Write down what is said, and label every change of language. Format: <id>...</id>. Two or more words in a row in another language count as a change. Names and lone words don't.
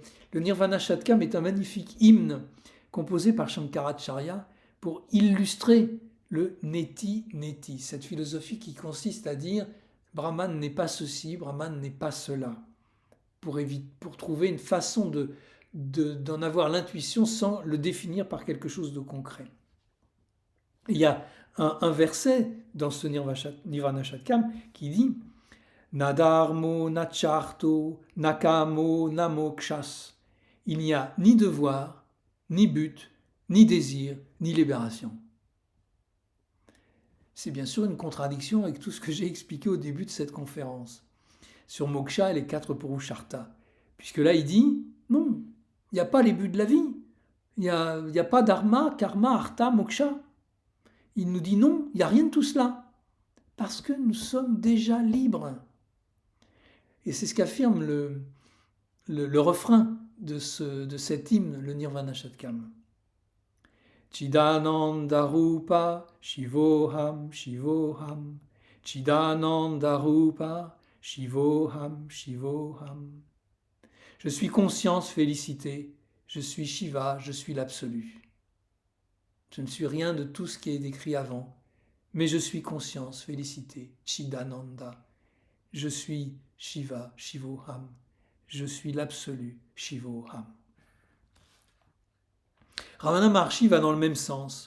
<fr>Le Nirvana Shatkam est un magnifique hymne composé par Shankaracharya pour illustrer le neti-neti, cette philosophie qui consiste à dire Brahman n'est pas ceci, Brahman n'est pas cela, pour trouver une façon d'en avoir l'intuition sans le définir par quelque chose de concret. Il y a un verset dans ce Nirvana Shatkam qui dit</fr> <sa>न धर्मो, न चर्तो, न कामो, न मोक्षस्.</sa> <fr>Il n'y a ni devoir, ni but, ni désir, ni libération. C'est bien sûr une contradiction avec tout ce que j'ai expliqué au début de cette conférence sur moksha et les 4 purusharthas. Puisque là, il dit, non, il n'y a pas les buts de la vie. Il n'y a pas</fr> <sa>धर्म, कर्म, अर्थ, मोक्ष.</sa> <fr>Il nous dit non, il n'y a rien de tout cela. Parce que nous sommes déjà libres. Et c'est ce qu'affirme le refrain de cet hymne, le Nirvana Shatkam.</fr> <sa>चिदानन्द रूप, शिवोऽहम्, शिवोऽहम्. चिदानन्द रूप, शिवोऽहम्, शिवोऽहम्.</sa> <fr>Je suis conscience, félicité, je suis Shiva, je suis l'absolu. Je ne suis rien de tout ce qui est décrit avant, mais je suis conscience, félicité, Chidananda. Je suis Shiva, Shivoham. Je suis l'absolu, Shivoham. Ramana Maharshi va dans le même sens.</fr>